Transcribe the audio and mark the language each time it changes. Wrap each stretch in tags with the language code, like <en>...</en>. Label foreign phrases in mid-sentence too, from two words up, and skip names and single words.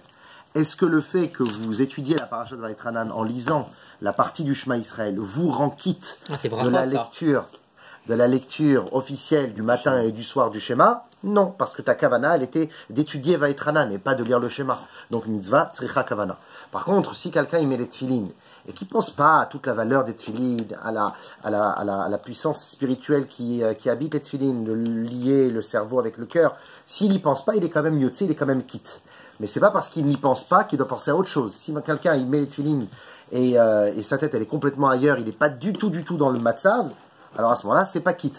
<fr>Est-ce que le fait que vous étudiez la parasha de Vaïtranan en lisant la partie du</fr> <he>שמע ישראל</he> <fr>vous rend quitte de la lecture officielle du matin et du soir du schéma? Non, parce que ta kavana, elle était d'étudier Vaïtranan et pas de lire le schéma.</fr> <he>Donc מצווה, צריכה כוונה.</he> <fr>Par contre, si quelqu'un y met les tefilines et qui ne pense pas à toute la valeur des tefilines, à la puissance spirituelle qui habite les tefilines, de lier le cerveau avec le cœur, s'il n'y pense pas, il est quand même yotze, il est quand même quitte. Mais c'est pas parce qu'il n'y pense pas qu'il doit penser à autre chose. Si quelqu'un il met les tefilines et sa tête elle est complètement ailleurs, il n'est pas du tout dans le matzav, alors à ce moment-là, c'est pas quitte.</fr>